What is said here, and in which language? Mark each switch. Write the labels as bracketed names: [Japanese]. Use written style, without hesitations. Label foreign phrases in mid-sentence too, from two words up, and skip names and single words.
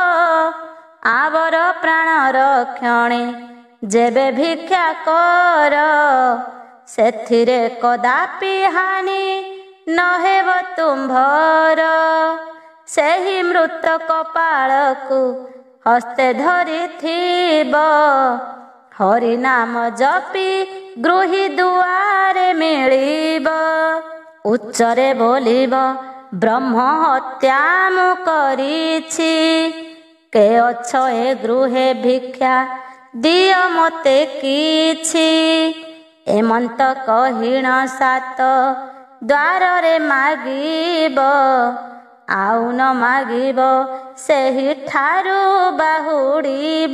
[Odia] ଆଉର ପ୍ରାଣ ରକ୍ଷଣେ ଯେବେ ଭିକ୍ଷା କର, ସେଥିରେ କଦାପି ହାନି ନ ହେବ ତୁମ୍ଭର। ସେହି ମୃତ କପାଳକୁ ହସ୍ତେ ଧରିଥିବ, ହରି ନାମ ଜପି ଗୃହୀ ଦୁଆରେ ମିଳିବ। ଉଚ୍ଚରେ ବୋଲିବ ବ୍ରହ୍ମ ହତ୍ୟା ମୁଁ କରିଛି। କେ ଅଛ ଏ ଗୃହେ ଭିକ୍ଷା ଦିଅ ମୋତେ କିଛି। ଏମନ୍ତ କହିଣ ସାତ ଦ୍ୱାରରେ ମାଗିବ, ଆଉ ନ ମାଗିବ ସେହିଠାରୁ ବାହୁଡ଼ିବ।